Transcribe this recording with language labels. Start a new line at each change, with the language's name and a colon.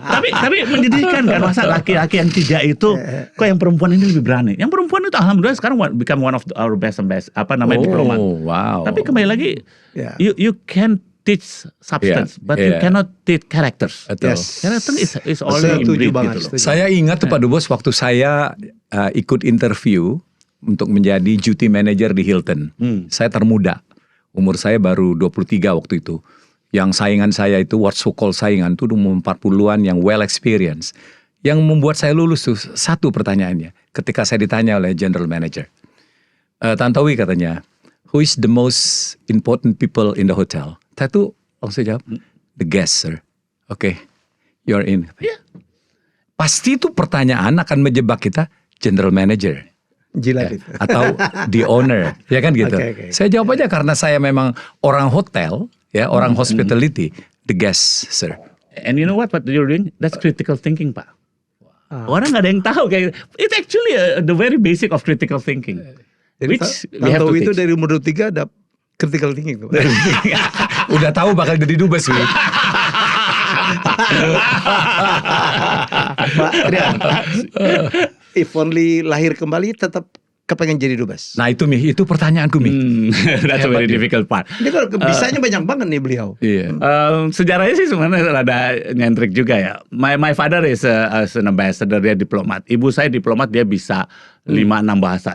Indonesian: tapi menyedihkan kan, masa laki-laki yang 3 itu kok yang perempuan ini lebih berani. Yang perempuan itu alhamdulillah sekarang
English: become one of our best diplomat. Wow.
Indonesian: Tapi kembali lagi,
English: you can teach substance, but you cannot teach characters. Character is only inbreed
Indonesian: gitu loh. Saya ingat tuh Pak Dubes waktu saya ikut interview untuk menjadi duty manager di Hilton. Saya termuda. Umur saya baru 23 waktu itu. Yang saingan saya itu,
English: what so called
Indonesian: saingan itu umur 40-an yang
English: well experience.
Indonesian: Yang membuat saya lulus tuh satu pertanyaannya. Ketika saya ditanya oleh general manager.
English: Tantowi
Indonesian: katanya,
English: who is the most important people in the hotel?
Indonesian: Saya tuh langsung jawab,
English: the guest, sir.
Indonesian: Oke,
English: you're in. Yeah.
Indonesian: Pasti itu pertanyaan akan menjebak kita, general manager. Jilat itu. Atau
English: the owner,
Indonesian: ya kan gitu.
English: Okay.
Indonesian: Saya jawab aja karena saya memang orang hotel, ya orang hospitality,
English: the guest, sir. And you know what you're doing? That's critical thinking, Pak.
Indonesian: Orang nggak ada yang tahu kayak
English: it's actually the very basic of critical thinking.
Indonesian: Jadi
English: Which we have to
Indonesian: Tantowi itu
English: teach.
Indonesian: dari umur 23 ada critical thinking tuh. Udah tahu bakal jadi dubes, Wi. Pak Rian,
English: if only
Indonesian: lahir kembali tetap kepengen jadi dubes. Nah itu Mi, itu pertanyaanku Mi.
English: That's a very difficult part.
Indonesian: Ini kalau bisanya banyak banget nih beliau. Iya. Sejarahnya sih sebenarnya rada nyentrik juga ya.
English: My father is an ambassador,
Indonesian: dia diplomat. Ibu saya diplomat, dia bisa 5-6 bahasa.